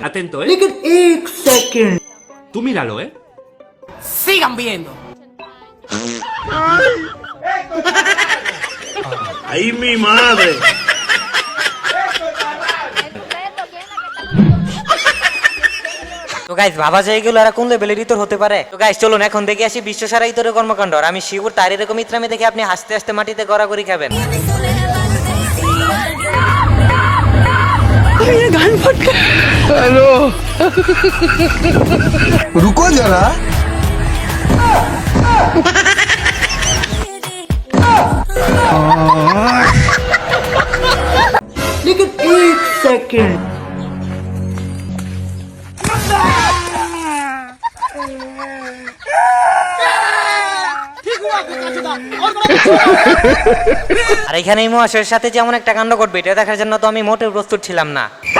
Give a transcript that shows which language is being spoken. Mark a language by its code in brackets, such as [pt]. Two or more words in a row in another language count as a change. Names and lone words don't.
[es] Atento, [hi] ¿eh? Lekin एक second. [es] Tú míralo, ¿eh? Sigan viendo. ¡ay mi madre! [bn] তো গাইস, ভাবা যায় এগুলো আর কোন লেভেলের ভিতর হতে পারে। তো গাইস, চলুন এখন দেখে আসি বিশ্ব সারা ইতরের কর্মকাণ্ড। আর আমি শিওর তার এরকম ইত্রামি দেখে আপনি হাসতে হাসতে মাটিতে গড়াগড়ি খাবেন। [hi] रुको जरा, Lekin एक second. [bn] আর এখানে এই মহাশয়ের সাথে যেমন একটা কাণ্ড ঘটবে, এটা দেখার জন্য তো আমি মোটেও প্রস্তুত ছিলাম না।